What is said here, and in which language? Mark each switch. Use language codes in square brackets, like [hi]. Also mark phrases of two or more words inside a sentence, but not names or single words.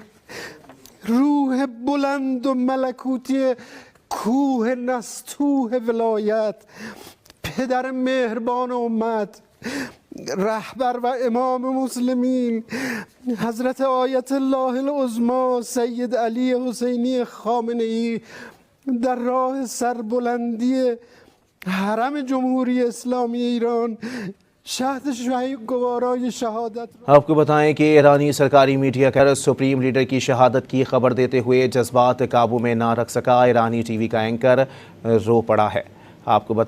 [fa] روح بلند و ملکوتی کوه نستوه ولایت پدر مهربان امت رهبر و امام مسلمین حضرت آیت الله العظما سید علی حسینی خامنه ای در راه سربلندی حرم جمهوری اسلامی ایران گوارای شهادت. [hi] आपको बताएं कि ईरानी सरकारी मीडिया का सुप्रीम लीडर की शहादत की खबर देते हुए जज्बात काबू में ना रख सका। ईरानी टीवी का एंकर रो पड़ा है। आपको बताएं